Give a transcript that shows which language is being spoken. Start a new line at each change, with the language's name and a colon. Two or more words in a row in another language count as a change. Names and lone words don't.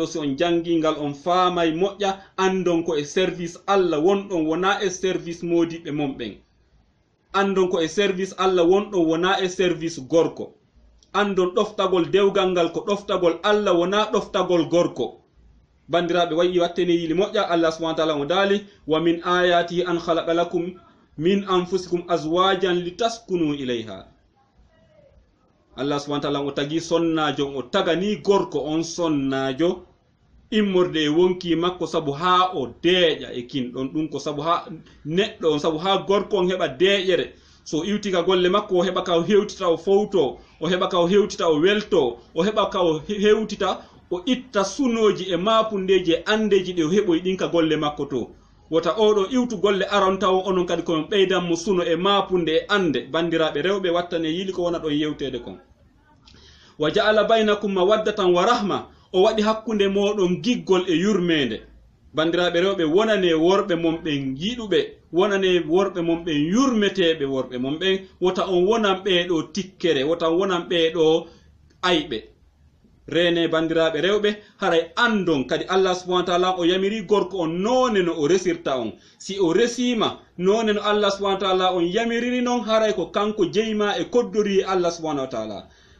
Fula: si on jangi ngal on faamay moƴƴa andon ko e service Allah wonɗon wona e service modiɓe momɓen andon ko e service Allah wonɗon wona e service gorko andon ɗoftagol dewgal ngal ko ɗoftagol Allah wona ɗoftagol gorko bandiraɓe wayi wattane yili moƴƴa
Arabic: الله سبحانه وتعالى
Fula: o daali
Arabic: ومن آياته أن خلق لكم من أنفسكم أزواجا لتسكنوا إليها الله سبحانه وتعالى
Fula: o tagi sonnajo o tagani gorko on sonnajo immorde e wonki makko sabu ha o deeƴa e kinɗon ɗum ko sabu ha neɗɗo on sabu ha gorko on heɓa deeƴere so iwtika golle makko o heɓa ka o hewtita o fowto o heɓa ka o hewtita o welto o heɓa ka o hewtita o itta sunoji e mapundeji e andeji ɗe o heɓoy ɗin ka golle makko to wota oɗo iwtu golle aron taw onon kadi koyon ɓeydanmo suno e mapunde e ande bandiraɓe rewɓe wattane yili ko wona ɗon yewtede kon
Arabic: وجعل بينكم مودة ورحمة
Fula: o waɗi hakkunde moɗon giggol e yurmede bandiraɓe rewɓe wonane worɓe momɓen yiɗuɓe wonane worɓe momɓen yurmeteɓe worɓe momɓen wota on wonan ɓeeɗo tikkere wota on wonan ɓeeɗo ayɓe rene bandiraɓe rewɓe haray andon kadi
Arabic: الله سبحانه وتعالى
Fula: o yamiri gorko on none no o resirta on si o resima none no
Arabic: الله سبحانه وتعالى
Fula: on yamiriri non haray ko kanko jeyma e koddori
Arabic: الله سبحانه وتعالى